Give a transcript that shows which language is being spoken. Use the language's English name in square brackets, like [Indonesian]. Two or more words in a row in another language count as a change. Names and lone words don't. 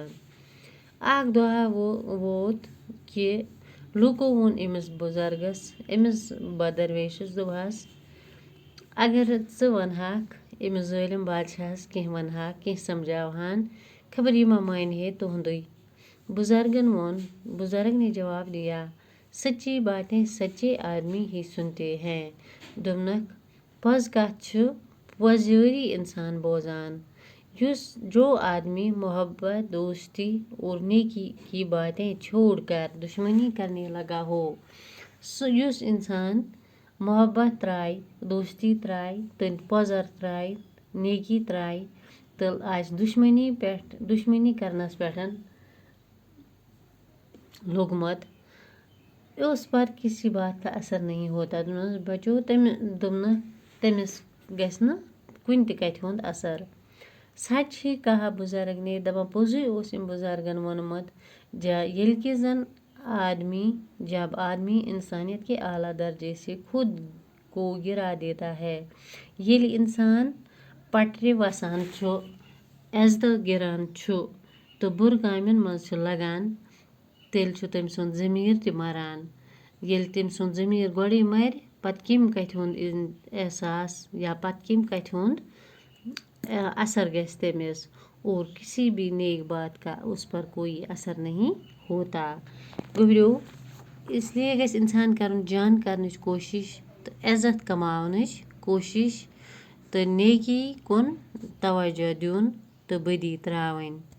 [Kashmiri] اکھ دۄہ ووت کہِ لوٗکو ووٚن أمِس بُزرگس أمِس درویشس دوٚپہس، اگر ژٕ ونہاکھ أمِس ظٲلم بادشاہس کینٛہہ ونہاکھ کینٛہہ سمجھاوہان خبر یہِ ما مانہِ ہے تُہُنٛدُے۔ [Urdu] بزرگ نے جواب دیا، سچی باتیں سچے آدمی ہی سنتے ہیں۔ [Kashmiri] دوٚپنکھ پوٚز کتھ چھِ پوٚزیٲری انسان بوزان۔ [Urdu] جو آدمی محبت، دوستی اور نیکی کی باتیں چھوڑ کر دشمنی کرنے لگا ہو، [Kashmiri] یُس انسان محبت ترائے، دوستی ترائے تہٕ پوٚزر ترائے، نیکی ترائے تہٕ آسہِ دشمنی کرنس پٮ۪ٹھ لوٚگمُت، [Urdu] اس پر کسی بات کا اثر نہیں ہوتا۔ [Kashmiri] بچو تٔمِس گژھِ نہٕ کُنہِ تہِ کتھِ ہُنٛد اثر۔ [Urdu] سچ ہی کہا بزرگ نے [Kashmiri] دپان پوٚزُے اوس أمۍ بزرگن ووٚنمُت ییٚلہِ کہِ زن [Urdu] جب آدمی انسانیت کے اعلیٰ درجے سے خود کو گرا دیتا ہے، [Kashmiri] ییٚلہِ انسان پٹرِ وسان چھُ، عزتہٕ گِران چھُ تہٕ بُرٕ کامٮ۪ن منٛز چھُ لگان، تیٚلہِ چھُ تٔمۍ سُنٛد ضمیر تہِ مران۔ ییٚلہِ تٔمۍ سُنٛد ضمیر گۄڈے مرِ پتہٕ کمہِ کتھِ ہُنٛد احساس یا پتہٕ کمہِ کتھِ ہُنٛد اثر گژھِ تٔمِس [Urdu] اور کسی بھی نیک بات کا اس پر کوئی اثر نہیں ہوتا۔ [Kashmiri] گوبریو [Urdu] اس لیے [Kashmiri] گژھِ انسان کرُن جان کرنٕچ کوشش تہٕ عزت کماونٕچ کوشش تہٕ نیکی کُن توجہ دیُن تہٕ بدی تراوٕنۍ۔